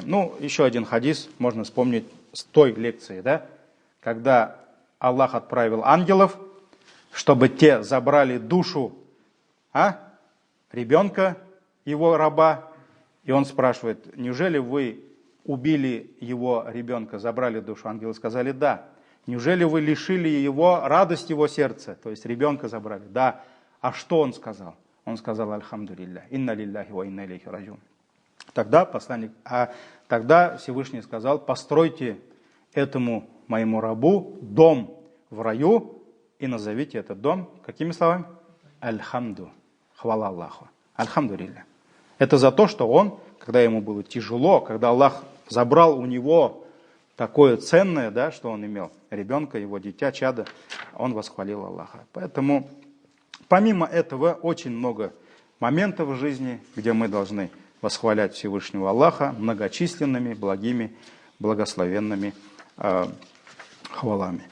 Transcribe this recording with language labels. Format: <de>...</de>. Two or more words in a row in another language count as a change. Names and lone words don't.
<ru>Ну, еще один хадис можно вспомнить с той лекции, да, когда Аллах отправил ангелов, чтобы те забрали душу ребенка, его раба, и он спрашивает: неужели вы убили его ребенка, забрали душу? Ангелы сказали: да. Неужели вы лишили его радость его сердца? То есть ребенка забрали. Да. А что он сказал? Он сказал:</ru> <ar>الحمد لله إنا لله وإنا إليه راجعون.</ar> <ru>Тогда Всевышний сказал: постройте этому моему рабу дом в раю и назовите этот дом какими словами?</ru> <ar>Альхамду,</ar> <ru>хвала Аллаху,</ru> <ar>الحمد لله.</ar> <ru>Это за то, что он, когда ему было тяжело, когда Аллах забрал у него такое ценное, да, что он имел, ребенка, его дитя, чадо, он восхвалил Аллаха. Поэтому помимо этого очень много моментов в жизни, где мы должны восхвалять Всевышнего Аллаха многочисленными, благими, благословенными хвалами.</ru>